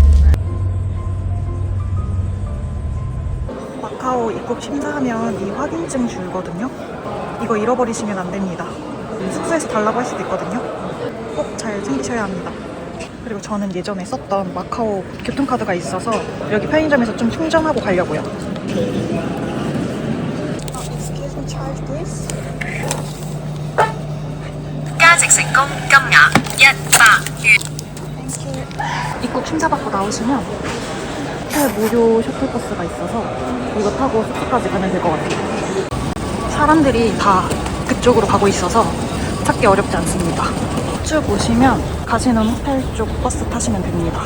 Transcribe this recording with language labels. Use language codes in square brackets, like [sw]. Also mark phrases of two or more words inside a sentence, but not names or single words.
[ko] 마카오 입국 심사하면 이 확인증 주거든요. 이거 잃어버리시면 안 됩니다. 숙소에서 달라고 할 수도 있거든요. 꼭 잘 챙기셔야 합니다. 그리고 저는 예전에 썼던 마카오 교통카드가 있어서 여기 편의점에서 좀 충전하고 가려고요. [en] Excuse me, charge please. [zh] 加值成功，金額100元。 [ko] 입국 심사받고 나오시면 호텔 무료 셔틀버스가 있어서 이거 타고 숙소까지 가면 될 것 같아요. 사람들이 다 그쪽으로 가고 있어서 찾기 어렵지 않습니다. 쭉 오시면 가시는 호텔 쪽 버스 타시면 됩니다.